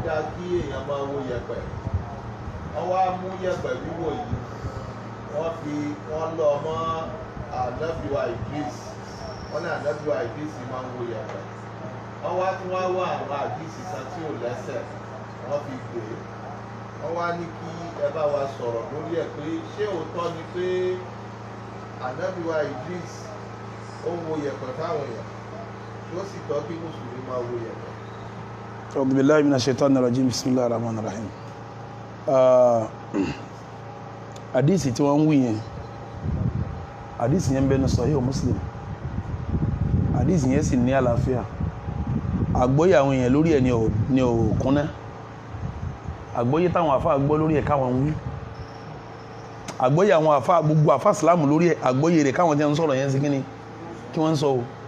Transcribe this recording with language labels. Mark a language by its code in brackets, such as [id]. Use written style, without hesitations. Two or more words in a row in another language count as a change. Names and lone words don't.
[yo] dá kí èèyàn máa wo yẹ̀pẹ̀ wọ́n wá mú yẹ̀pẹ̀ wíwò yìí wọ́n lọ mọ́ ànábìwá Idris wọ́n ní ànábìwá Idris máa ń wo yẹ̀pẹ̀ wọ́n wá tún wá wá àwọn àdìsí kan tí ò lẹ́sẹ̀ wọ́n fi gbé wọ́n wá ní kí ẹ bá wa sọ̀rọ̀ lórí ẹ̀ pé ṣé òótọ́ ni pé ànábìwá Idris ó wo yẹ̀pẹ̀ fáwọn èèyàn tí ó sì tọ́ kí mùsùlùmí máa wo yẹ̀pẹ̀. [ar] أعوذ بالله من الشيطان الرجيم. بسم الله الرحمن الرحيم. [yo] Àdìsí tí wọ́n ń wí yẹn àdìsí yẹn ń bẹnu Sahih Muslim àdìsí yẹn sì ní àlàáfíà àgbọ́yé àwọn èèyàn lórí ẹ̀ ní òkúnná àgbọ́yé táwọn àfáà gbọ́ lórí ẹ̀ káwọn wí àgbọ́yé àwọn àfáà gbogbo àfáà Ìsìlámù lórí ẹ̀ àgbọ́yé rẹ̀ káwọn tí wọ́n ń sọ̀rọ̀ yẹn sí kíní kí wọ́n ń sọ o